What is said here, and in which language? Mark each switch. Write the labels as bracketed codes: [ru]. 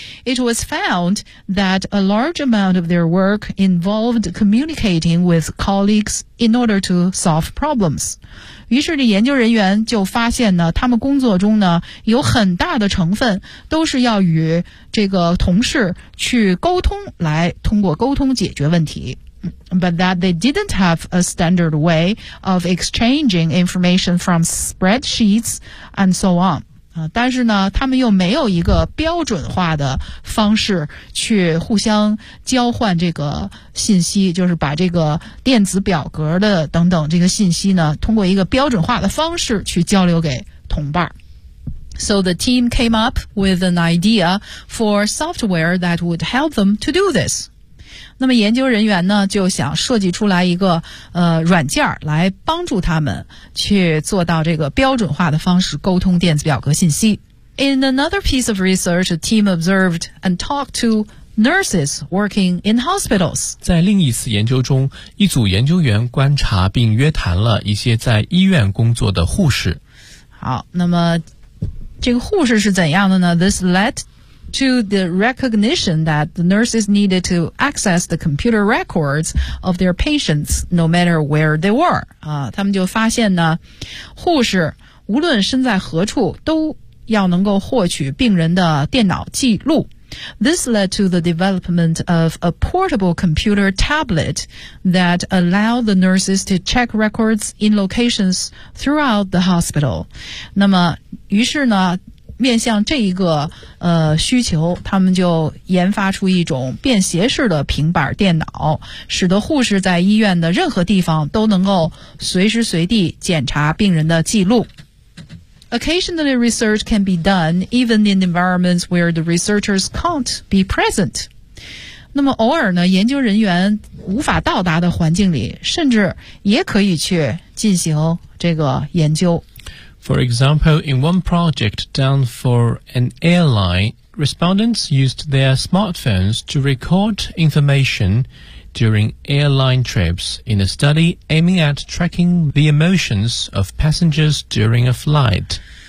[en] It was found that a large amount of their work involved communicating with colleagues in order to solve problems. [zh] 于是这研究人员就发现呢他们工作中呢有很大的成分都是要与这个同事去沟通来通过沟通解决问题。 [en] But that they didn't have a standard way of exchanging information from spreadsheets and so on. [zh] 但是呢他们又没有一个标准化的方式去互相交换这个信息就是把这个电子表格的等等这个信息呢通过一个标准化的方式去交流给同伴。 [en] So the team came up with an idea for software that would help them to do this. [zh] 那么研究人员呢就想设计出来一个软件来帮助他们去做到这个标准化的方式沟通电子表格信息。 [en] In another piece of research, a team observed and talked to nurses working in hospitals. [zh] 在另一次研究中，一组研究员观察并约谈了一些在医院工作的护士。好，那么这个护士是怎样的呢？ [en] This led to the recognition that the nurses needed to access the computer records of their patients no matter where they were. [zh] 他们就发现呢，护士无论身在何处都要能够获取病人的电脑记录。 [en] This led to the development of a portable computer tablet that allowed the nurses to check records in locations throughout the hospital. [zh] 那么，于是呢，面向这一个需求，他们就研发出一种便携式的平板电脑，使得护士在医院的任何地方都能够随时随地检查病人的记录。 [en] Occasionally, research can be done even in environments where the researchers can't be present. [zh] 那么偶尔呢，研究人员无法到达的环境里，甚至也可以去进行这个研究。 [en] For example, in one project done for an airline, respondents used their smartphones to record information during airline trips in a study aiming at tracking the emotions of passengers during a flight.